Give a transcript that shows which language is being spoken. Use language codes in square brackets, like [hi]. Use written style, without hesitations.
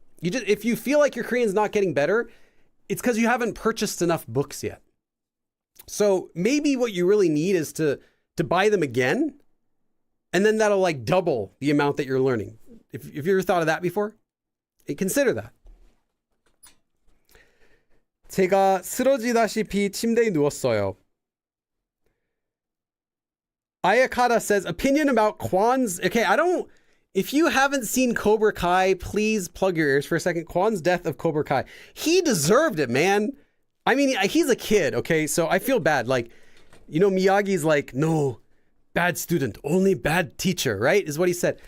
[en] You just, if you feel like your Korean's not getting better, it's because you haven't purchased enough books yet. So maybe what you really need is to buy them again, and then that'll like double the amount that you're learning. If you ever thought of that before, consider that. [ko] 제가 쓰러지다시피 침대에 누웠어요. [en] Ayakata says, opinion about Kwan's... Okay, if you haven't seen Cobra Kai, please plug your ears for a second. Kwan's death of Cobra Kai. He deserved it, man. I mean, he's a kid, okay? So I feel bad. Like, you know, Miyagi's like, no, bad student, only bad teacher, right? Is what he said.